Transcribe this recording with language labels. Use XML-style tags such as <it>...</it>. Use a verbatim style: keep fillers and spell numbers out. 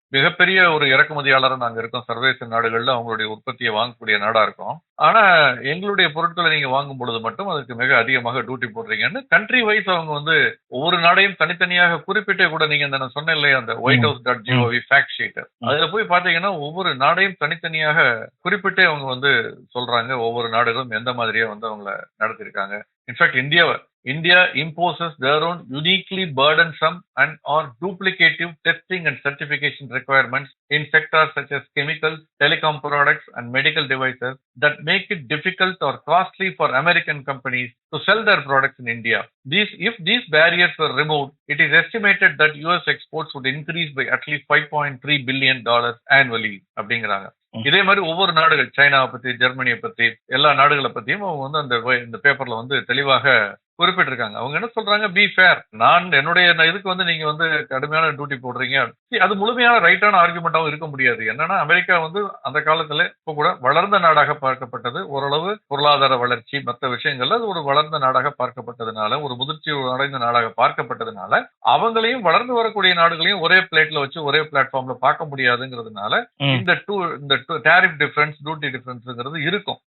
<ta>மிகப்பெரிய ஒரு இறக்குமதியாளராக நாங்க இருக்கோம், சர்வதேச நாடுகள்ல அவங்களுடைய உற்பத்தியை வாங்கக்கூடிய நாடா இருக்கும், ஆனா எங்களுடைய பொருட்களை நீங்க வாங்கும் பொழுது மட்டும் அதுக்கு மிக அதிகமாக டியூட்டி போடுறீங்கன்னு கண்ட்ரி வைஸ் அவங்க வந்து ஒவ்வொரு நாடையும் தனித்தனியாக குறிப்பிட்டே கூட நீங்க இந்த நான் சொன்ன இல்லையா அந்த White House dot gov fact sheet, அதுல போய் பாத்தீங்கன்னா ஒவ்வொரு நாடையும் தனித்தனியாக குறிப்பிட்டே அவங்க வந்து சொல்றாங்க ஒவ்வொரு நாடுகளும் எந்த மாதிரியா வந்து அவங்களை நடத்திருக்காங்க. இன்ஃபேக்ட் இந்தியாவை</ta> <en>India imposes their own uniquely burdensome and or duplicative testing and certification requirements in sectors such as chemicals, telecom products and medical devices that make it difficult or costly for American companies to sell their products in India. These, if these barriers were removed, it is estimated that U S exports would increase by at least five point three billion dollars annually.</en> <ta>அப்படிங்கிறாங்க. இதே மாதிரி ஒவ்வொரு நாடுகள், சைனாவை பத்தி, ஜெர்மனியை பத்தி, எல்லா நாடுகளை பத்தியும் அவங்க வந்து அந்த இந்த பேப்பர்ல வந்து தெளிவாக குறிப்பிட்டிருக்காங்க. அவங்க என்ன சொல்றாங்க, பி ஃபேர், நான் என்னுடைய இதுக்கு வந்து நீங்க வந்து கடுமையான டியூட்டி போடுறீங்க. அது முழுமையான ரைட்டான ஆர்குமெண்டாவும் இருக்க முடியாது. என்னன்னா அமெரிக்கா வந்து அந்த காலத்துல இப்போ கூட வளர்ந்த நாடாக பார்க்கப்பட்டது, ஓரளவு பொருளாதார வளர்ச்சி மற்ற விஷயங்கள்ல அது ஒரு வளர்ந்த நாடாக பார்க்கப்பட்டதுனால, ஒரு முதிர்ச்சி அடைந்த நாடாக பார்க்கப்பட்டதுனால அவங்களையும் வளர்ந்து வரக்கூடிய நாடுகளையும் ஒரே பிளேட்ல வச்சு ஒரே பிளாட்ஃபார்ம்ல பார்க்க முடியாதுங்கிறதுனால இந்த டூ இந்த டாரிஃப் டிஃபரன்ஸ், டியூட்டி டிஃபரன்ஸ்ங்கிறது இருக்கும்.</ta>